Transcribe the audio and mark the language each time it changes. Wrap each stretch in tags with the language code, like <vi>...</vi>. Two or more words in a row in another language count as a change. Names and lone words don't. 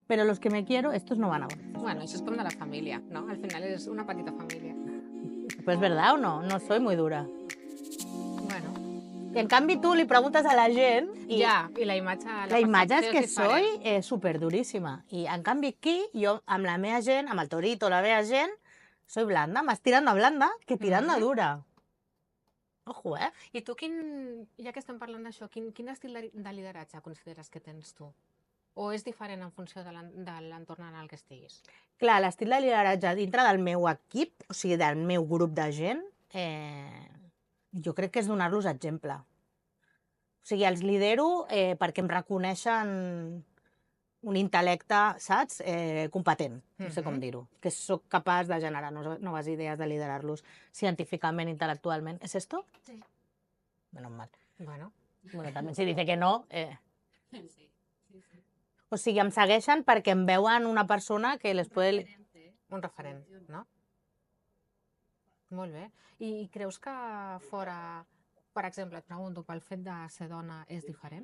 <es>pero los que me quiero, estos no van a bodas.</es> <ca>Bueno, això és com de la família, no? Al final és una petita família.</ca> <es>Pues ¿verdad o no? No soy muy dura. Bueno,</es> <ca>I en canvi tu li preguntes a la gent i ja, i la imatge, la imatge és percepció que diferent. soy superduríssima. I en canvi aquí, jo amb la meva gent, amb el Torito, la meva gent,</ca> <es>soy blanda, más tirando a blanda que tirando a dura. Ojo, eh?</es> <ca>I tu, ja que estem parlant d'això, quin estil de lideratge consideres que tens tu? O és diferent en funció de l'entorn en el que estiguis? Clar, l'estil de lideratge dintre del meu equip, o sigui, del meu grup de gent, jo crec que és donar-los exemple. O sigui, els lidero perquè em reconeixen un intel·lecte, saps? Competent, no sé com dir-ho. Que sóc capaç de generar noves idees, de liderar-los científicament, intel·lectualment.</ca> <es>¿Es esto? Sí. Menos mal. Bueno.</es> <ca>Bueno, també</ca> <es>si dice que no...</es> <ca>O sigui, em segueixen perquè em veuen una persona que les puede... Un referent, no? Molt bé. I creus que fora, per exemple, et pregunto, pel fet de ser dona és diferent?</ca>